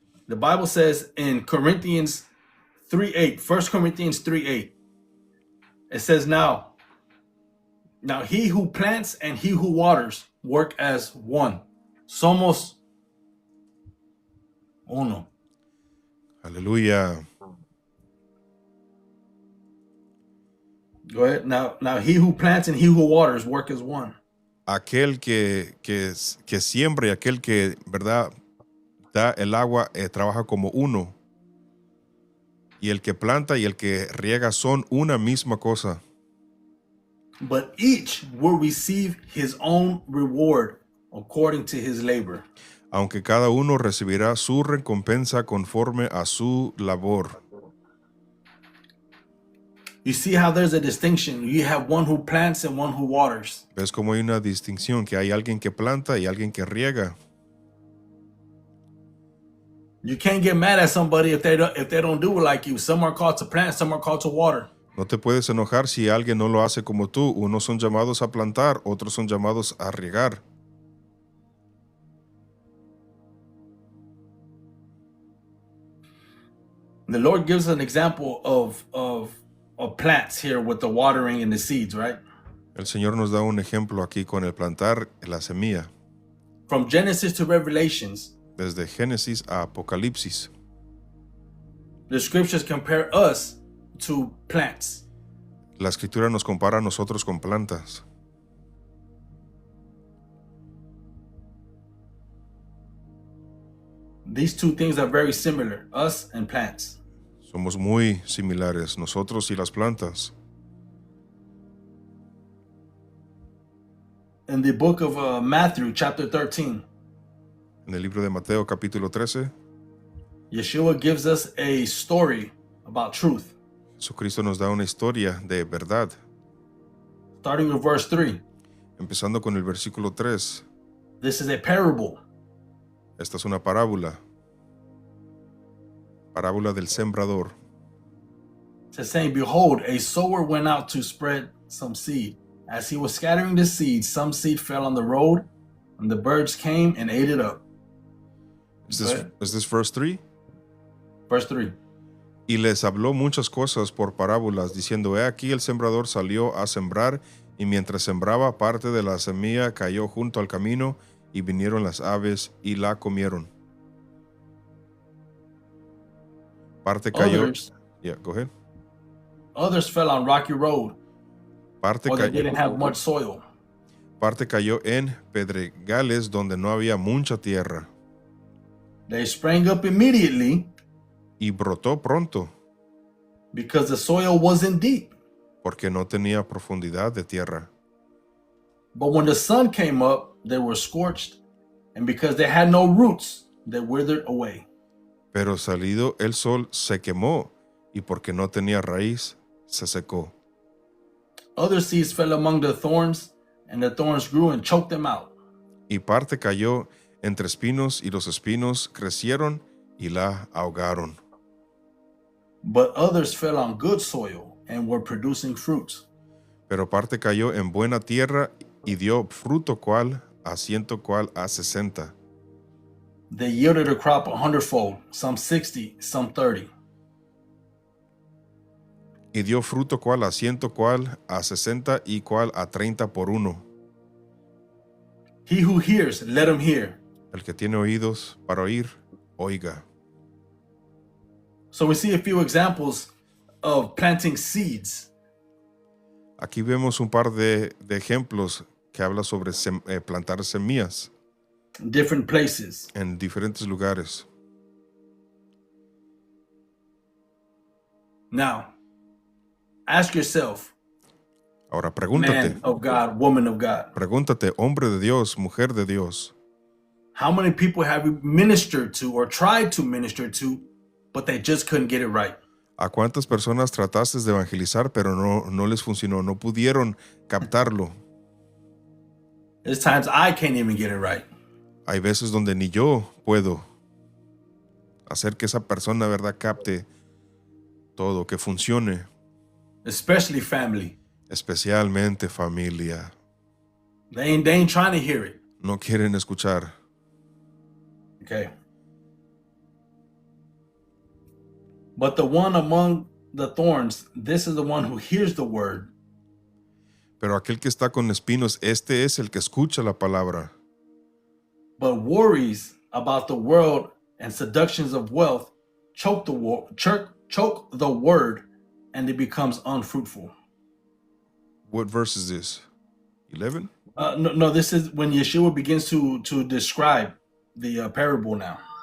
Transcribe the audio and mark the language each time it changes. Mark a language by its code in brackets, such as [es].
[en] The Bible says in Corinthians 3:8, 1 Corinthians 3:8, it says, now he who plants and he who waters work as one. [es] Somos uno. Aleluya. [en] Go ahead. Now he who plants and he who waters work as one. [es] Aquel que siembra y aquel que, ¿verdad?, da el agua, trabaja como uno. Y el que planta y el que riega son una misma cosa. [en] But each will receive his own reward according to his labor. [es] Aunque cada uno recibirá su recompensa conforme a su labor. [en] You see how there's a distinction. You have one who plants and one who waters. [es] ¿Ves cómo hay una distinción? Que hay alguien que planta y alguien que riega. [en] You can't get mad at somebody if they don't do it like you. Some are called to plant, some are called to water. [es] No te puedes enojar si alguien no lo hace como tú. Unos son llamados a plantar, otros son llamados a regar. [en] The Lord gives an example of plants here with the watering and the seeds, right? [es] El Señor nos da un ejemplo aquí con el plantar la semilla. [en] From Genesis to Revelations, [es] Desde Génesis a Apocalipsis, [en] the scriptures compare us to plants. [es] la Escritura nos compara a nosotros con plantas. [en] These two things are very similar, us and plants. [es] Somos muy similares, nosotros y las plantas. [en] In the book of Matthew, chapter 13, [es] En el libro de Mateo, capítulo 13, [en] Yeshua gives us a story about truth. [es] Jesucristo nos da una historia de verdad. [en] Starting with verse 3. [es] Empezando con el versículo 3. [en] This is a parable. [es] Esta es una parábola. Parábola del sembrador. [en] It says, saying, behold, a sower went out to spread some seed. As he was scattering the seed, some seed fell on the road, and the birds came and ate it up. Is this verse 3? Verse 3. [es] Y les habló muchas cosas por parábolas, diciendo, he aquí el sembrador salió a sembrar, y mientras sembraba, parte de la semilla cayó junto al camino, y vinieron las aves y la comieron. Parte cayó. [en] Yeah, go ahead. Others fell on rocky road, [es] Parte [en] or they [es] cayó, [en] didn't have much soil. [es] parte cayó en pedregales donde no había mucha tierra, [en] They sprang up immediately [es] y brotó pronto, [en] because the soil wasn't deep. [es] porque no tenía profundidad de tierra. [en] But when the sun came up, they were scorched, and because they had no roots, they withered away. [es] Pero salido el sol se quemó, y porque no tenía raíz, se secó. [en] Other seeds fell among the thorns, and the thorns grew and choked them out. [es] Y parte cayó entre espinos, y los espinos crecieron y la ahogaron. [en] But others fell on good soil and were producing fruits. [es] Pero parte cayó en buena tierra y dio fruto cual a 100, cual a 60. [en] They yielded a crop 100-fold, some 60, some 30. [es] Y dio fruto cual a 100, cual a 60 y cual a 30 por uno. [en] He who hears, let him hear. [es] El que tiene oídos para oír, oiga. [en] So we see a few examples of planting seeds. [es] Aquí vemos un par de ejemplos que habla sobre plantar semillas [en] In different places. [es] en diferentes lugares. [en] Now, ask yourself, [es] Ahora pregúntate, [en] man of God, woman of God, [es] pregúntate, hombre de Dios, mujer de Dios, [en] how many people have you ministered to or tried to minister to, but they just couldn't get it right? [es] ¿a cuántas personas trataste de evangelizar pero no les funcionó, no pudieron captarlo? [en] There's times I can't even get it right. [es] Hay veces donde ni yo puedo hacer que esa persona, ¿verdad?, capte todo, que funcione, [en] Especially family. [es] especialmente familia. [en] They ain't trying to hear it. [es] No quieren escuchar. [en] Okay. But the one among the thorns, this is the one who hears the word, [es] Pero aquel que está con espinos, este es el que escucha la palabra, [en] but worries about the world and seductions of wealth choke the word, and it becomes unfruitful. What verse is this? 11? No, this is when Yeshua begins to describe the parable now.